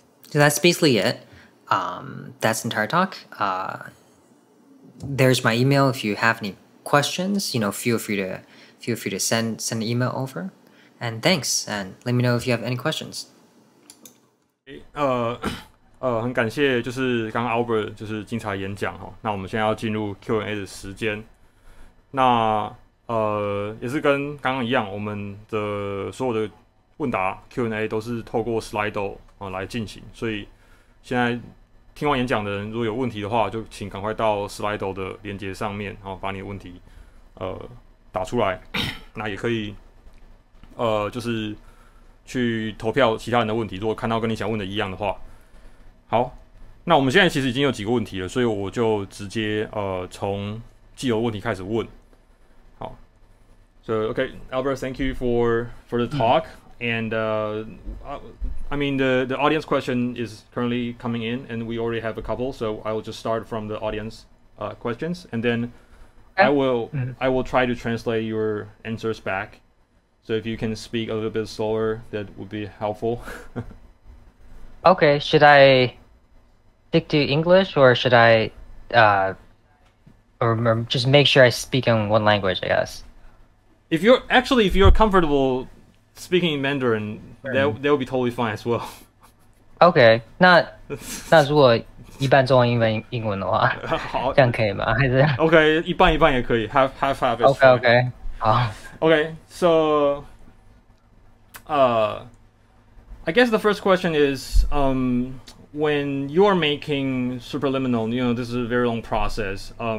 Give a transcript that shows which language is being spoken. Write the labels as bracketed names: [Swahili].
[English] So that's basically it. That's the entire talk. There's my email if you have any questions. Feel free to send an email over. And thanks. And let me know if you have any questions. [Chinese] 很感谢就是刚刚 Albert 就是精彩演讲哈。那我们现在要进入 Q&A 的时间。那也是跟刚刚一样，我们的所有的问答 Q&A 都是透过 Slido 来进行，所以现在听完演讲的人，如果有问题的话，就请赶快到 Slido 的连结上面，然后把你的问题打出来。那也可以就是去投票其他人的问题，如果看到跟你想问的一样的话。好，那我们现在其实已经有几个问题了，所以我就直接从既有问题开始问。 [English] 好 ，So okay, Albert, thank you for the talk. And I mean the audience question is currently coming in, and we already have a couple. So I will just start from the audience questions, and then I will try to translate your answers back. So if you can speak a little bit slower, that would be helpful. Okay, should I stick to English or should I or just make sure I speak in one language, I guess? If you're comfortable speaking in Mandarin, that will be totally fine as well. [Chinese] Okay, 那如果一半中文英文的话，好，这样可以吗？还是 OK 一半也可以 [English] half is fine. Okay, 好。 Okay, so I guess the first question is when you are making Superliminal, this is a very long process.